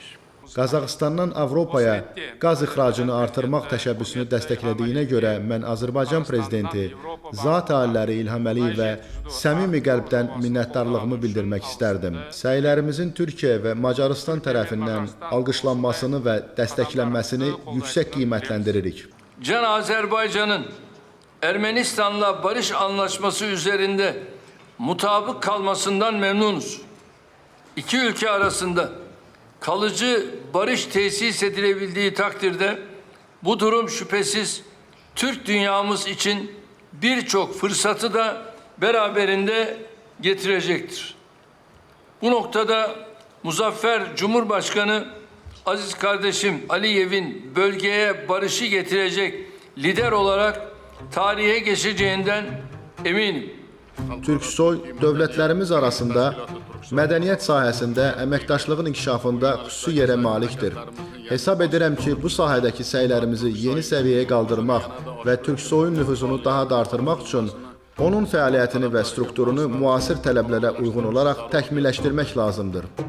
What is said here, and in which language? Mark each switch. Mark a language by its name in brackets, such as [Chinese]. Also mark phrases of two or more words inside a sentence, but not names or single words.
[Azerbaijani] Qazaxıstandan Avropaya qaz ixracını artırmaq təşəbbüsünü dəstəklədiyinə görə mən Azərbaycan prezidenti Zat aliləri İlham Əliyevə səmimi qəlbdən minnətdarlığımı bildirmək istərdim. Səylərimizin Türkiyə və Macarıstan tərəfindən alqışlanmasını və dəstəklənməsini yüksək qiymətləndiririk. [Turkish] Can Azerbaycan'ın Ermenistan'la barış anlaşması üzerinde mutabık kalmasından memnunuz. İki ülke arasında kalıcı barış tesis edilebildiği takdirde bu durum şüphesiz Türk dünyamız için birçok fırsatı da beraberinde getirecektir. Bu noktada Muzaffer Cumhurbaşkanı aziz kardeşim Aliyev'in bölgeye barışı getirecek lider olarak tarihe geçeceğinden eminim. [Azerbaijani] Türksoy dövlətlərimiz arasında mədəniyyət sahəsində əməkdaşlığın inkişafında xüsusi yerə malikdir. Hesab edirəm ki, bu sahədəki səylərimizi yeni səviyyəyə qaldırmaq və Türksoyun nüfuzunu daha da artırmaq üçün onun fəaliyyətini və strukturunu müasir tələblərə uyğun olaraq təkmilləşdirmək lazımdır.